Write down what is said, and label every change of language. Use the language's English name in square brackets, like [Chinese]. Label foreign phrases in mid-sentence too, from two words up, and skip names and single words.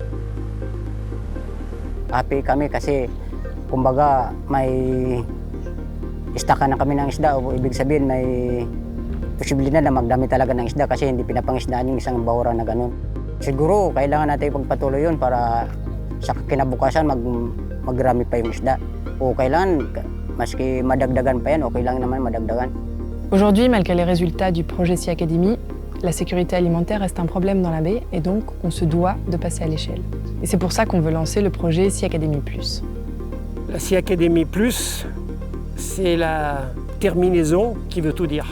[Filipino] Happy kami kasi kumbaga may istakan na kami ng isda, o ibig sabihin may posibilidad na magdami talaga ng isda kasi hindi pinapangisdaan yung isang bahura na ganun. Siguro kailangan natin ipagpatuloy yun para sa kinabukasan magrami pa yung isda. O kailangan, maski madagdagan pa yan, okay lang naman madagdagan. [French] Aujourd'hui, malgré les résultats du projet Sea Academy, la sécurité alimentaire reste un problème dans la baie et donc on se doit de passer à l'échelle. Et c'est pour ça qu'on veut lancer le projet Sea Academy+. La Sea Academy+, c'est la terminaison qui veut tout dire.